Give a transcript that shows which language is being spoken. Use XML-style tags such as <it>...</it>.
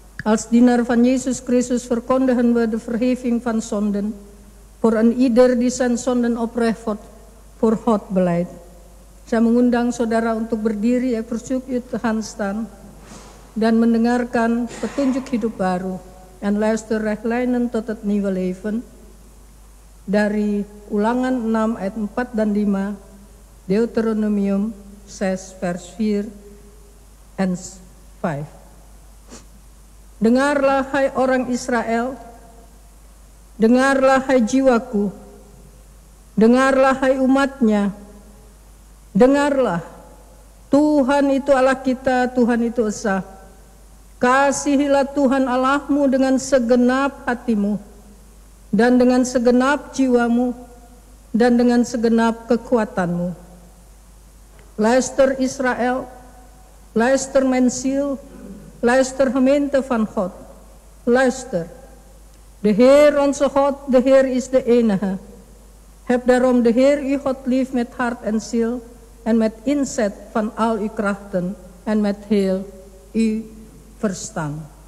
<nl>Als dienaar van Jezus Christus verkondigen we de vergeving van zonden voor een ieder die zijn zonden oprecht voor God belijdt.</nl> <id>Saya mengundang saudara untuk berdiri,</id> <nl>ik verzoek u te gaan staan</nl> <id>dan mendengarkan petunjuk hidup baru.</id> <nl>En luister rechtlijnen tot het nieuwe leven</nl> <id>dari Ulangan 6 ayat 4 dan 5,</id> <nl>Deuteronomium 6 vers 4 en 5.</nl> <id>Dengarlah hai orang Israel, dengarlah hai jiwaku, dengarlah hai umatnya, dengarlah, Tuhan itu Allah kita, Tuhan itu esa. Kasihilah Tuhan Allahmu dengan segenap hatimu, dan dengan segenap jiwamu, dan dengan segenap kekuatanmu.</id> <nl>Luister Israel, luister mijn ziel, luister gemeente van God, luister. De Heer onze God, de Heer is de enige. Heb daarom de Heer uw God lief met hart en ziel en met inzet van al uw krachten en met heel uw verstand.</nl>